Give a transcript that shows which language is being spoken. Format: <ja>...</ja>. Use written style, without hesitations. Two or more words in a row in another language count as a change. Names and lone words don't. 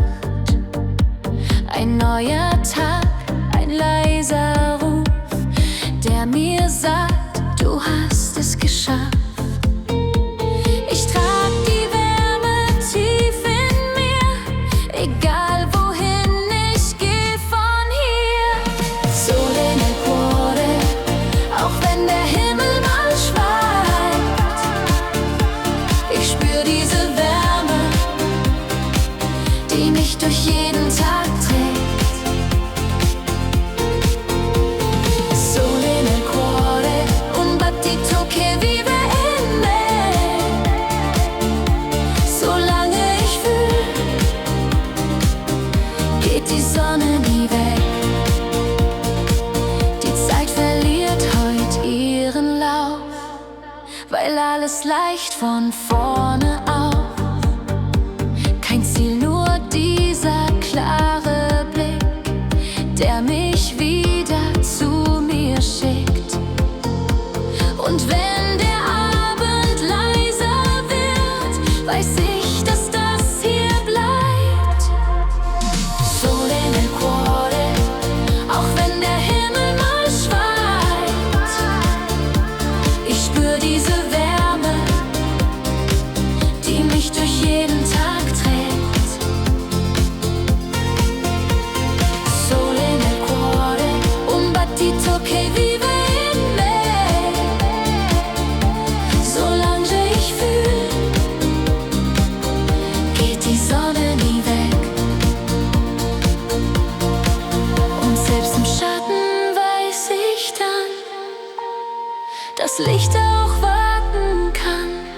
<de>Ein neuer Tag, ein leiser Ruf, der mir sagt, du hast es geschafft. Ich trag die Wärme tief in mir, egal wohin ich geh von hier.</de> <it>Sole nel cuore,</it> <de>auch wenn der Himmel mal schweigt. Ich spür diese Wärme, die mich durch jeden Tag trägt.</de> <it>Sole nel cuore, un battito che vive in me.</it> <de>Solange ich fühl, geht die Sonne nie weg. Die Zeit verliert heut ihren Lauf, weil alles leicht von vorne auf. Kein Ziel, nur dieser klare Blick, der mich wieder zu mir schickt. Und wenn der Abend leiser wird, weiß ich, dass das hier bleibt.</de> <it>Sole nel cuore,</it> <de>auch wenn der Himmel mal schweigt. Ich spür diese Wärme, die mich durch jeden Tag trägt.</de> <it>Sole nel cuore, un battito che vive in me.</it> <de>Solange ich fühl, geht die Sonne nie weg. Und selbst im Schatten weiß ich dann, dass Licht auch warten kann.</de>